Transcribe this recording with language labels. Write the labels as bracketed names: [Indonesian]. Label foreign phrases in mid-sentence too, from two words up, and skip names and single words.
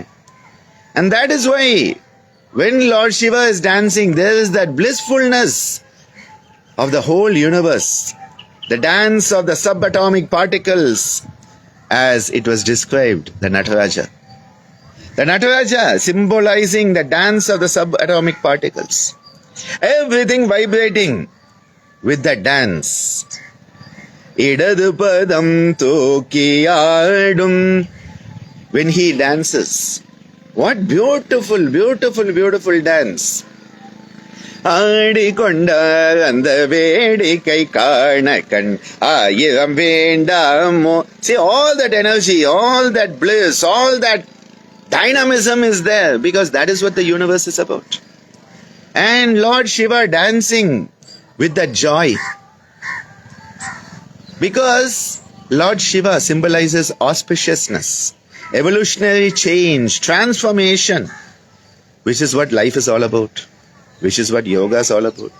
[English] And that is why when Lord Shiva is dancing, there is that blissfulness of the whole universe, the dance of the subatomic particles, as it was described, the Nataraja. The Nataraja symbolizing the dance of the subatomic particles. Everything vibrating with that dance. [Tamil] இடது பதம் தூக்கியாடும். [English] When he dances, what beautiful, beautiful, beautiful dance. [Tamil] ஆடிக்கொண்டார் அந்த வேடிக்கை காண கண் ஆயிரம் வேண்டாமோ. [English] See, all that energy, all that bliss, all that dynamism is there, because that is what the universe is about. And Lord Shiva dancing with that joy, because Lord Shiva symbolizes auspiciousness, evolutionary change, transformation, which is what life is all about, which is what yoga is all about.